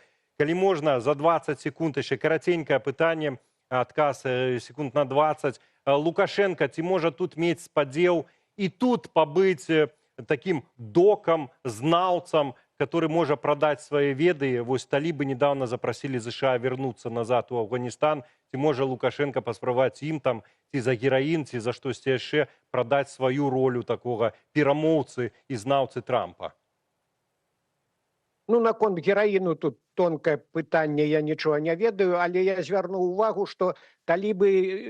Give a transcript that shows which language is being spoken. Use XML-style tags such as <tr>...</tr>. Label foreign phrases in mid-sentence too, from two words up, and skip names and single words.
<be>Калі можна, за 20 секунд яшчэ караценькае пытанне, адказ секунд на 20. Лукашенко, ці можа тут мець спадзеў і тут пабыць таким докам, знаўцам, который можа прадаць свае веды?</be> <ru>Вось талібы недавно запросили США вернуться назад у Афганистан.</ru> <be>Ці можа Лукашенко паспрабаваць ім там ці за гераін, ці за штосьці яшчэ прадаць сваю ролю такога перамоўцы і знаўцы Трампа? Наконт гераіну тут тонкае пытанне, я нічога не ведаю, але я звярнуў увагу, што талібы</be>